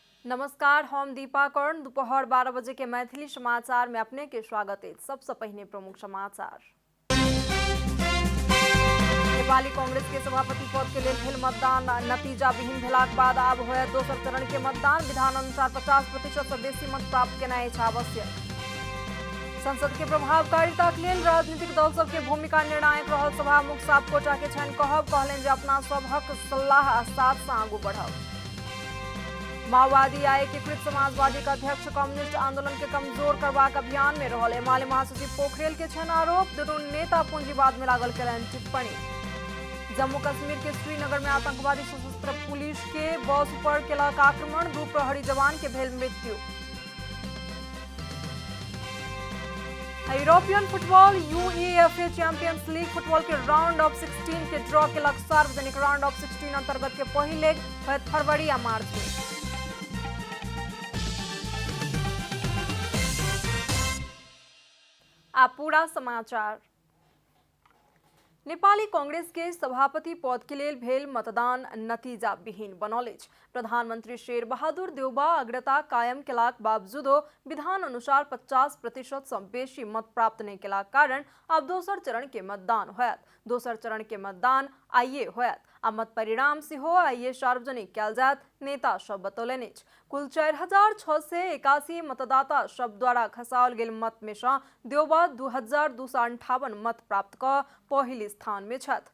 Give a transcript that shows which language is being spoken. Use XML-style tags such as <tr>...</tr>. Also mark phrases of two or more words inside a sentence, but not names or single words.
<mai>नमस्कार, हम दीपा कर्ण। दोपहर 12 बजे के मैथिली समाचार में अपने के स्वागत है। सबसे पहले प्रमुख समाचार। नेपाली कांग्रेस के सभापति पद के लिए भेल मतदान नतीजा विहीन भेलाक बाद आब होयत दोसर चरण के मतदान। विधान अनुसार 50% से बेसी मत प्राप्त केनाइ अछि आवश्यक। संसद के प्रभावकारिता के लेल राजनीतिक दल सबके भूमिका निर्णायक रहल। सभामुख सापकोटा के छनि कहलनि जे अपना सभक सलाह आ साथ से आगू बढ़ब। माओवादी आ एकीकृत समाजवादी का अध्यक्ष कम्युनिस्ट आंदोलन के कमजोर करबाक अभियान में रहल। एमाले महासचिव पोखरेल के छनि आरोप। दुनू नेता पूंजीवाद में लागल केलनि टिप्पणी। जम्मू कश्मीर के श्रीनगर में आतंकवादी सशस्त्र पुलिस के बस पर केलक आक्रमण। 2 प्रहरी जवान के भेल मृत्यु।</mai> <en>European football</en> <mai>UEFA चैंपियंस लीग फुटबॉल के</mai> <en>round of 16</en> <mai>के ड्रॉ केलक। सार्वजनिक</mai> <en>round of 16</en> <mai>अंतर्गत के पहिल लेग होयत फरवरी आ मार्च में। आप पूरा समाचार। नेपाली कांग्रेस के सभापति पद के लेल भेल मतदान नतीजा विहीन बनल अछि। प्रधानमंत्री शेर बहादुर देउबा अग्रता कायम केलाक बावजूदो विधान अनुसार 50% सँ बेसी मत प्राप्त नहि केलाक कारण आब दोसर चरण के मतदान होयत। दोसर चरण के मतदान आइए होयत आ मत परिणाम सेहो आइए सार्वजनिक कयल जायत, नेता सब बतौलनि अछि। कुल 4681 मतदाता सब द्वारा खसाओल गेल मत में सँ देउबा 2258 मत प्राप्त कऽ पहिल स्थान में छथि।</mai>